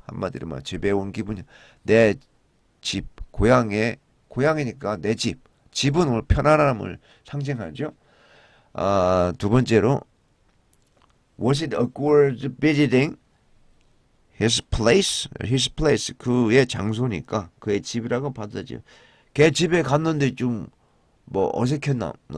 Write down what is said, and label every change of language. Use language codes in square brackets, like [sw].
[ko] 한마디로 말 집에 온 기분이야. 내 집, 고향이니까 내 집. 집은 오늘 편안함을 상징하죠. 두 번째로, [en] was it awkward visiting his place? His place. [ko] 그의 장소니까 그의 집이라고 받아들여. 걔 집에 갔는데 좀 뭐 어색했나?